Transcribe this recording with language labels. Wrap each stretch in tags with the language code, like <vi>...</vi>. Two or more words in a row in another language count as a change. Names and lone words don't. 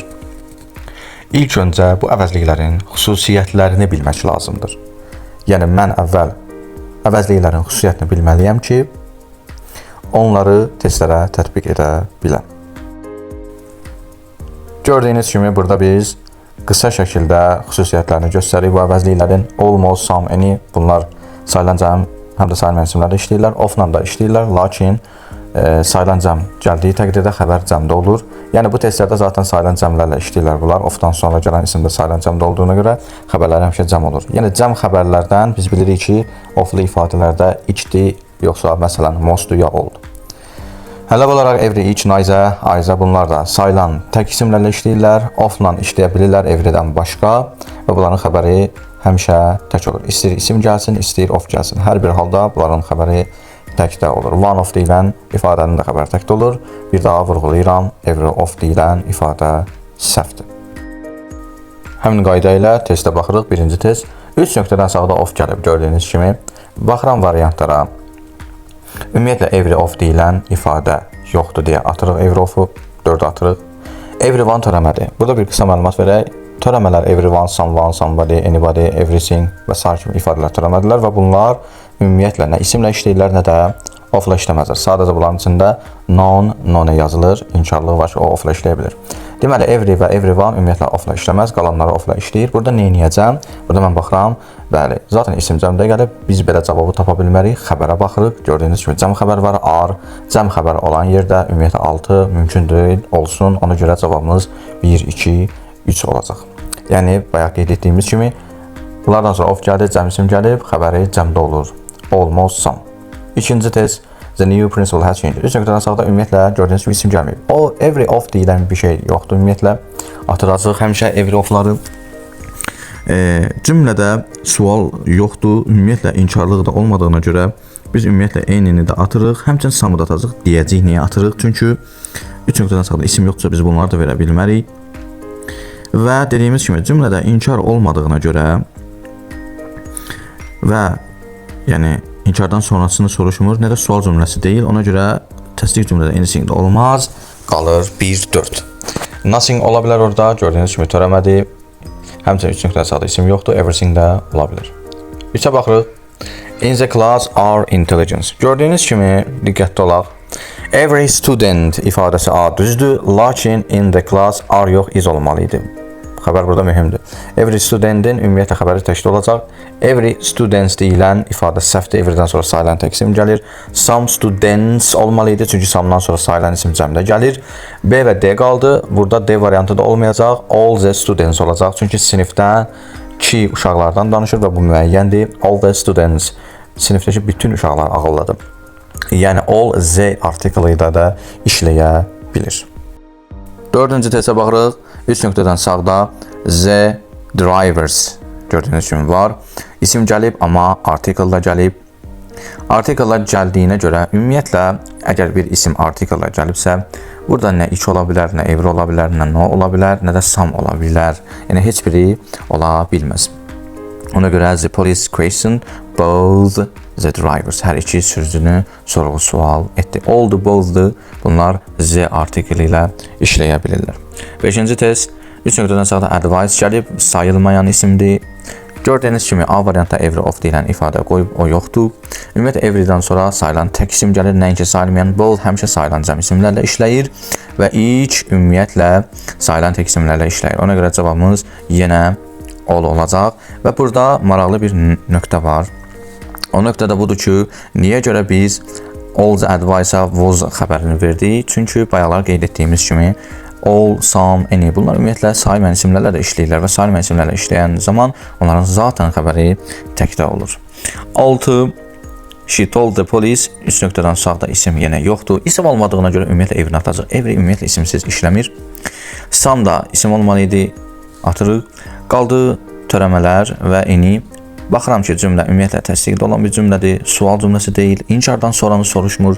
<az>İlk öncə bu əvəzliklərin xüsusiyyətlərini bilmək lazımdır. Yəni, mən əvvəl əvəzliklərin xüsusiyyətini bilməliyəm ki, onları testlərə tətbiq edə biləm. Gördüyünüz kimi, burada biz qısa şəkildə xüsusiyyətlərini göstərik. Bu əvəzliklərin</az> <en>almost, some, any,</en> <az>bunlar sayılan cəm, həm də sayılmayan isimlərdə işləyirlər, ofla da işləyirlər, lakin sayılan cəm gəldiyi təqdirdə xəbər cəmdə olur. Yəni, bu testlərdə zaten sayılan cəmlərlə işləyirlər bunlar. Ofdan sonra gələn isimdə sayılan cəmdə olduğuna görə xəbərlər həmişə cəm olur. Yəni, cəm xəbərlərdən biz bilirik ki, oflu ifadələrdə içdi, yoxsa məsələn, mostdu ya oldu. Hələb olaraq</az> <en>every, each, neither, either</en> <az>bunlar da sayılan tək isimlərlə işləyirlər, ofla işləyə bilirlər everydən başqa və bunların xəbəri həmişə tək olur. İstəyir isim gəlsin, istəyir of gəlsin. Hər bir halda bunların xəbəri təkdə olur.</az> <en>One of</en> <az>deyilən ifadənin də xəbəri təkdə olur. Bir daha vurğulayıram,</az> <en>every of</en> <az>deyilən ifadə səhvdir. Həmin qayda ilə testə baxırıq. Birinci test. 3 nöqtədən sağda of gəlib gördüyünüz kimi. Baxıram variantlara. Ümumiyyətlə,</az> <en>every of</en> <az>deyilən ifadə yoxdur deyə atırıq</az> <en>every of-u,</en> <az>4 atırıq. Everyone törəmədir. Burada bir qısa məlumat verək. Törəmələr</az> <en>everyone, someone, somebody, anybody, everything</en> <az>və s. kimi ifadələr törəmədilər və bunlar ümumiyyətlə nə isimlə işləyirlər, nə də ofla işləməzlər. Sadəcə bunların içində non, none yazılır, inkarlığı var ki, o ofla işləyə bilir. Deməli, every və everyone ümumiyyətlə ofla işləməz, qalanları ofla işləyir. Burada neyniyəcəm? Burada mən baxıram, bəli, zaten isim cəmdə gəlib, biz belə cavabı tapa bilmərik, xəbərə baxırıq. Gördüyünüz kimi cəm xəbər var, are, cəm xəbər olan yerdə ümumiyyətlə 6 mümkün deyil, olsun. Ona görə cavabımız 1, 2, 3 olacaq. Yəni, bayaq qeyd etdiyimiz kimi, bunlardan sonra of gəldi, cəm isim gəlib, xəbəri cəmdə olur.</az> <en>Almost, some.</en> <az>İkinci test.</az> <en>The new principle has changed.</en> <az>3 nöqtədən sağda ümumiyyətlə gördüyünüz kimi isim gəlməyib. O,</az> <en>every of</en> <az>deyilən bir şey yoxdur ümumiyyətlə. Atıracaq həmişə</az> <en>every ofları.</en> <az>Cümlədə sual yoxdur. Ümumiyyətlə inkarlıq da olmadığına görə biz ümumiyyətlə eyni də atırıq. Həmçinin samı da atacaq. Deyəcəyik niyə atırıq? Çünki 3 nöqtədən sağda isim yoxdursa biz bunları da verə bilmərik. Və dediyimiz kimi cümlədə inkar olmadığına görə və yəni inkardan sonrasını soruşmur, nə də sual cümləsi deyil. Ona görə təsdiq cümlədə anything də olmaz. Qalır 1, 4. Nothing ola bilər orada. Gördüyünüz kimi törəmədi. Həmçinin 3 nöqtədən sağda isim yoxdur. Everything də ola bilər. 3-ə baxırıq.</az> <en>In the class are intelligence.</en> <az>Gördüyünüz kimi diqqətli olaq.</az> <en>Every student</en> <az>ifadəsi A düzdür. Lakin</az> <en>in the class are</en> <az>yox, is olmalıydı. Xəbər burada mühümdür. Every studentin ümumiyyətlə xəbəri təkdə olacaq.</az> <en>Every students</en> <az>deyilən ifadə səhvdir. Everydən sonra sayılan tək isim gəlir.</az> <en>Some students</en> <az>olmalıydı. Çünki some'dan sonra sayılan isim cəmdə gəlir. B və D qaldı. Burada D variantı da olmayacaq.</az> <en>All the students</en> <az>olacaq. Çünki sinifdən ki uşaqlardan danışır və bu müəyyəndir.</az> <en>All the students.</en> <az>Sinifdəki bütün uşaqlar ağıllıdır. Yəni</az> <en>all the</en> <az>artiklı ilə də işləyə bilir. 4-cü testə baxırıq. 3 nöqtədən sağda</az> <en>the drivers</en> <az>gördüyünüz kimi var. İsim gəlib, amma artikel da gəlib. Artikellər gəldiyinə görə ümumiyyətlə əgər bir isim artikellər gəlibsə, burada nə iç ola bilər, nə every ola bilər, nə no ola bilər, nə də some ola bilər. Yəni heç biri ola bilməz. Ona görə</az> <en>the police questioned both the drivers.</en> <az>Hər iki sürücünü sorğu-sual etdi. Oldu, both'du. Bunlar the artikel ilə işləyə bilirlər. 5-ci test. 3 nöqtədən sağda advice gəlib, sayılmayan isimdir. Gördüyünüz kimi A variantda</az> <en>every of</en> <az>deyilən ifadə qoyub, o yoxdur. Ümumiyyətlə everydən sonra sayılan tək isim gəlir, nəinki sayılmayan. Both həmişə sayılan cəm isimlərlə işləyir və each ümumiyyətlə sayılan tək isimlərlə işləyir. Ona görə cavabımız yenə olacaq və burada maraqlı bir nöqtə var. O nöqtə də budur ki, niyə görə biz</az> <en>all the advice-a was</en> <az>xəbərini verdik? Çünki bayaqlar qeyd etdiyimiz kimi</az> <en>all, some, any</en> <az>bunlar ümumiyyətlə sayılmayan isimlərlə də işləyirlər və sayılmayan isimlərlə işləyən zaman onların zaten xəbəri təkdə olur. 6.</az> <en>She told the police.</en> <az>3 nöqtədən sağda isim yenə yoxdur. İsim olmadığına görə ümumiyyətlə evini atacaq. Every ümumiyyətlə isimsiz işləmir. Some da isim olmalıydı. Atırıq. Qaldı törəmələr və any. Baxıram ki, cümlə ümumiyyətlə təsdiqdə olan bir cümlədir, sual cümləsi deyil, inkardan sonranı soruşmur.</az>